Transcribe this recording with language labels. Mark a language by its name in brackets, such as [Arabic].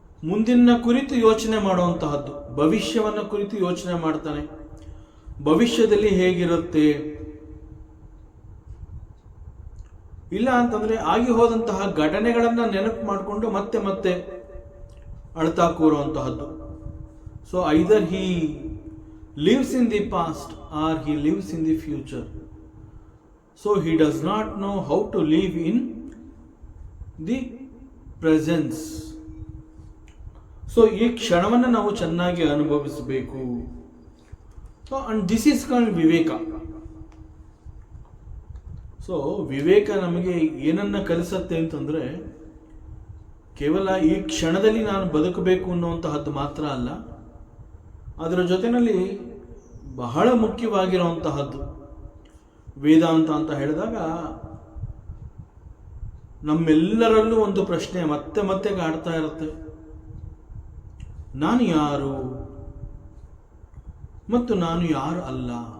[Kannada] ಮುಂದಿನ ಕುರಿತು ಯೋಚನೆ ಮಾಡುವಂತಹದ್ದು, ಭವಿಷ್ಯವನ್ನ ಕುರಿತು ಯೋಚನೆ ಮಾಡ್ತಾನೆ. ಭವಿಷ್ಯದಲ್ಲಿ ಹೇಗಿರುತ್ತೆ, ಇಲ್ಲ ಅಂತಂದ್ರೆ ಆಗಿ ಹೋದಂತಹ ಘಟನೆಗಳನ್ನ ನೆನಪು ಮಾಡಿಕೊಂಡು ಮತ್ತೆ ಮತ್ತೆ ಅಳ್ತಾ ಕೂರುವಂತಹದ್ದು. [English] So either he lives in the past or he lives in the future. So he does not know how to live in the presence. [Kannada] So ಈ ಕ್ಷಣವನ್ನು ನಾವು ಚೆನ್ನಾಗಿ ಅನುಭವಿಸಬೇಕು. [English] So and this is called viveka. [Kannada] So ವಿವೇಕ ನಮಗೆ ಏನನ್ನ ಕಲಿಸುತ್ತೆ ಅಂತಂದ್ರೆ, ಕೇವಲ ಈ ಕ್ಷಣದಲ್ಲಿ ನಾನು ಬದುಕಬೇಕು ಅನ್ನುವಂತಹದ್ದು ಮಾತ್ರ ಅಲ್ಲ, ಅದರ ಜೊತೆಯಲ್ಲಿ ಬಹಳ ಮುಖ್ಯವಾಗಿರುವಂತಹದ್ದು ವೇದಾಂತ ಅಂತ ಹೇಳಿದಾಗ ನಮ್ಮೆಲ್ಲರಲ್ಲೂ ಒಂದು ಪ್ರಶ್ನೆ ಮತ್ತೆ ಮತ್ತೆ ಕಾಡ್ತಾ ಇರುತ್ತೆ, ನಾನು ಯಾರು ಮತ್ತು ನಾನು ಯಾರು ಅಲ್ಲ.